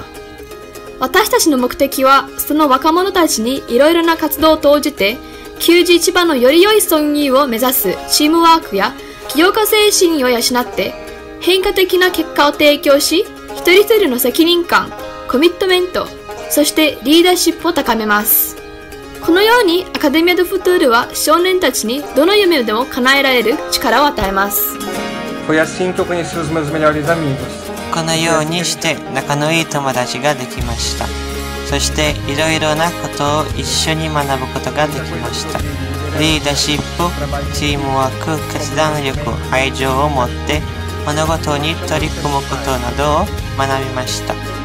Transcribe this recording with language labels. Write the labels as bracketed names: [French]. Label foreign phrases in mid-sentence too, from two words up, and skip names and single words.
[Japanese] 私たちの目的はその若者たちにいろいろな活動を通じて91番のより良い村民を目指すチームワークや起業家精神を養って変化的な結果を提供し、一人一人の責任感、コミットメント、そしてリーダーシップを高めます。このようにアカデミア・ド・フトゥールは少年たちにどの夢でも叶えられる力を与えます。 [Portuguese] Foi assim que eu conheci os meus melhores amigos. [Japanese] このようにして仲のいい友達ができました。そしていろいろなことを一緒に学ぶことができました。リーダーシップ、チームワーク、決断力、愛情を持って物事に取り組むことなどを学びました。